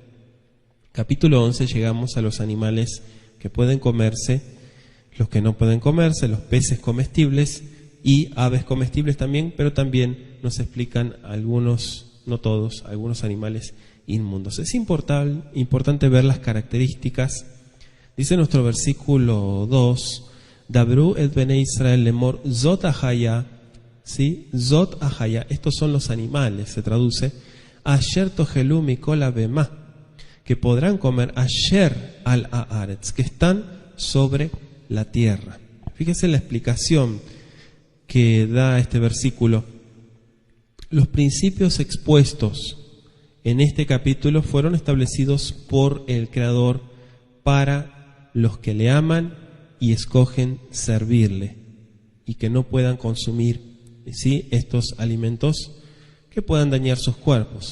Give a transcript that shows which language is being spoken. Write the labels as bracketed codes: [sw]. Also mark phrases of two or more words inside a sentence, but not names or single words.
[es] Capítulo 11, llegamos a los animales que pueden comerse, los que no pueden comerse, los peces comestibles y aves comestibles también, pero también nos explican algunos, no todos, algunos animales inmundos. Es importante ver las características. Dice nuestro versículo 2, [he] דברו את בני ישראל לאמר זאת החיה, [es] ¿sí? [he] זאת החיה, [es] estos son los animales, se traduce, [he] אשר תאכלו מכל הבהמה, [es] que podrán comer [he] אשר על הארץ, [es] que están sobre la tierra. Fíjese la explicación que da este versículo. Los principios expuestos en este capítulo fueron establecidos por el Creador para los que le aman y escogen servirle, y que no puedan consumir, ¿sí?, estos alimentos que puedan dañar sus cuerpos.